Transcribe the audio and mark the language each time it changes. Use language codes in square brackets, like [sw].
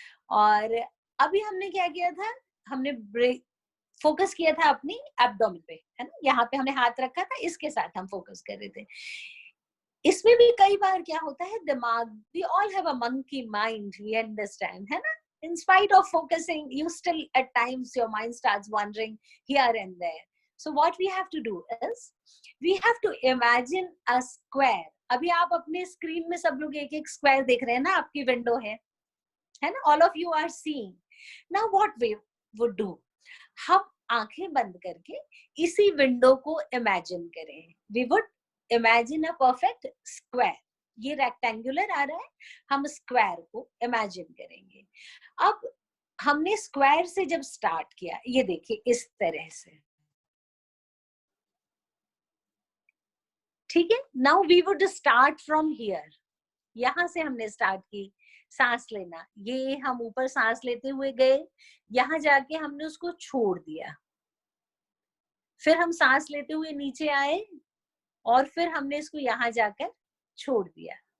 [hi] और अभी हमने क्या किया था? हमने फोकस किया था अपनी एब्डोमेन पे, है ना, यहाँ पे हमने हाथ रखा था, इसके साथ हम फोकस कर रहे थे। इसमें भी कई बार क्या होता है, दिमाग, [en] we all have a monkey mind, we understand, [hi] है ना। [en] In spite of focusing, you still at times your mind starts wandering here and there. So what we have to do is we have to imagine a square. [hi] अभी आप अपने screen में सब लोग एक एक स्क्वायर देख रहे हैं ना, आपकी विंडो है ना, [en] all of you are seeing. Now what we would do, [hi] हम आंखें बंद करके इसी विंडो को इमेजिन करें। [en] We would imagine a perfect square. [hi] ये रेक्टेंगुलर आ रहा है, हम स्क्वायर को इमेजिन करेंगे। अब हमने स्क्वायर से जब स्टार्ट किया, ये देखिए इस तरह से, ठीक है। [en] now we would start from here, [hi] यहां से हमने स्टार्ट की सांस लेना, ये हम ऊपर सांस लेते हुए गए, यहां जाके हमने उसको छोड़ दिया, फिर हम सांस लेते हुए नीचे आए, और फिर हमने इसको यहां जाकर छोड़ दिया।